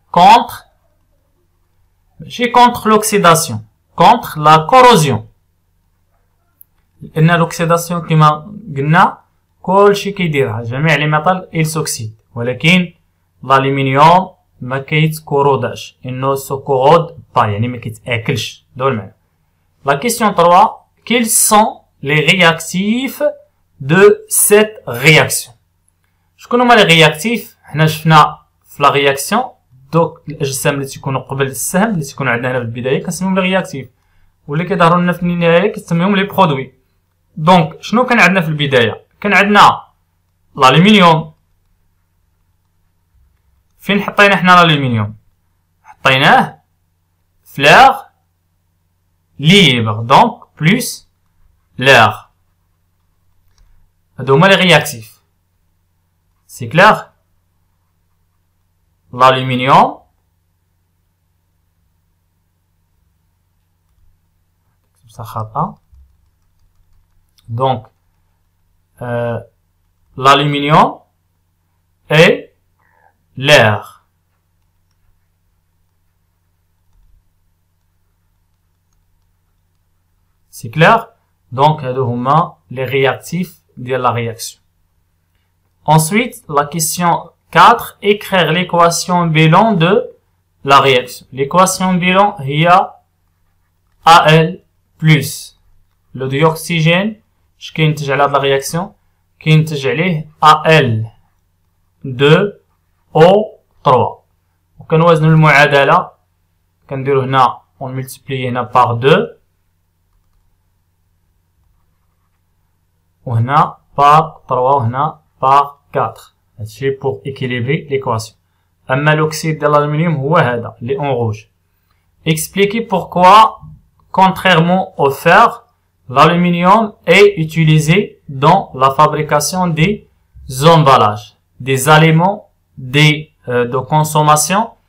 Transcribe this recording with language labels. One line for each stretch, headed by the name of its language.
French: Contre,
Arabic: ماشي
French: contre l'oxydation, contre la corrosion.
Arabic: لأن l'oxydation كما قلنا كلشي كيديرها، جميع لي ميتال
French: il s'oxyde،
Arabic: ولكن الألمنيوم ما كيتكوروداش، إنه سو كورود با، يعني ما كيتاكلش. دو المعنى.
French: La question 3. Quels sont les réactifs de cette réaction?
Arabic: شكون هما لي رياكتيف؟ حنا شفنا في لا رياكسيون دوك الاجسام اللي تيكونوا قبل السهم اللي تيكونوا عندنا هنا في البدايه كنسميهم لي رياكتيف، واللي كيظهروا لنا في النهايه كنسميهم لي برودوي. دونك شنو كان عندنا في البدايه؟ كان عندنا الالومنيوم. فين حطينا حنا الالومنيوم؟ حطيناه في
French: l'air libre، donc plus l'air.
Arabic: هادو هما لي رياكتيف.
French: سي كلير؟ l'aluminium ça خطأ. donc l'aluminium et l'air. c'est clair? donc
Arabic: هادو هما
French: les réactifs de la réaction. Ensuite, la question 4. Écrire l'équation bilan de la réaction.
Arabic: L'équation bilan هي
French: Al plus le dioxygène
Arabic: اش كينتج على هاد لا رياكسيون؟ كينتج عليه Al 2 O3. وكنوازنوا المعادله، كنديرو هنا اون ملتيبلي هنا بار 2 وهنا بار 3 وهنا بار 4. هادشي
French: pour équilibrer l'équation.
Arabic: أما
French: l'oxyde de l'aluminium
Arabic: هو هذا اللي
French: en rouge. Expliquez pourquoi, contrairement au fer, l'aluminium est utilisé dans la fabrication des emballages, des aliments, de consommation.